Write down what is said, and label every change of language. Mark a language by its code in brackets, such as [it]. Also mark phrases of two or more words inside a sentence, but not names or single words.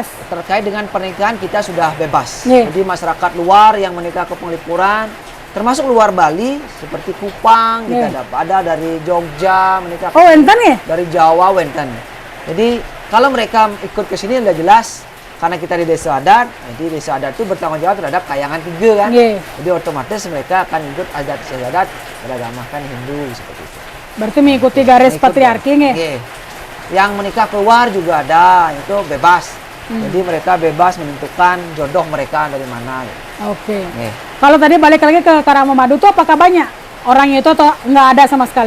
[id] Terkait dengan pernikahan kita sudah bebas. Jadi masyarakat luar yang menikah ke Penglipuran, termasuk luar Bali seperti Kupang, kita ada dari Jogja menikah. Wenten ya? Dari Jawa wenten. Jadi kalau mereka ikut ke sini udah jelas, karena kita di desa adat, jadi desa adat itu bertanggung jawab terhadap kayangan 3 kan. Jadi otomatis mereka akan ikut adat desa adat beragamakan Hindu seperti itu. Berarti mengikuti garis patriarki nggih? Yang menikah keluar juga ada, itu bebas. Jadi mereka bebas menentukan jodoh mereka dari mana. Kalau tadi balik lagi ke Karang Memadu itu apakah banyak orangnya itu atau nggak ada sama sekali?